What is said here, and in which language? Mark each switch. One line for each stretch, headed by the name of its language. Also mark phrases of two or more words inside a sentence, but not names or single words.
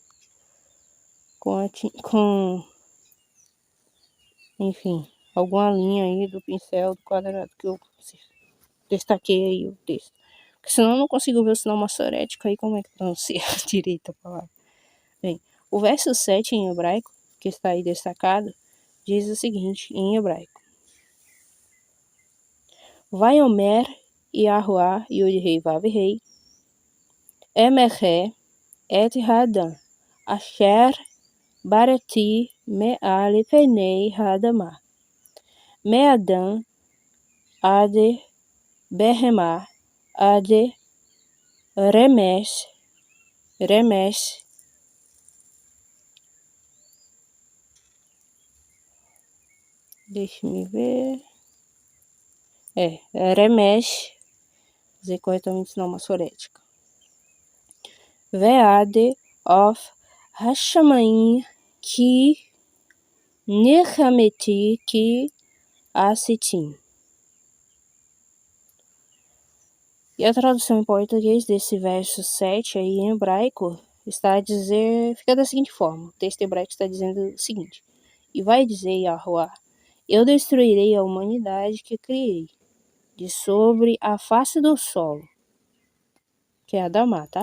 Portuguese: Enfim, alguma linha aí do pincel, do quadrado que eu destaquei aí o texto. Porque senão eu não consigo ver o sinal maçorético aí, como é que pronuncia direito a palavra. Bem, o verso 7 em hebraico, que está aí destacado, diz o seguinte em hebraico.
Hebrew: ויאמר יהוה יוד הא וו הא אמחה את האדם אשר בראתי מעל פני האדמה מאדם עד בהמה עד רמש
Portuguese: deixa-me ver. Remesh, dizer corretamente o sinal maçorético.
Hebrew: ועד עוף השמים כי נחמתי כי עשיתם.
Portuguese: E a tradução em português desse verso 7 aí em hebraico está a dizer, fica da seguinte forma, o texto hebraico está dizendo o seguinte, e vai dizer Yahuwah, eu destruirei a humanidade que criei, de sobre a face do solo, que é Adamá, tá?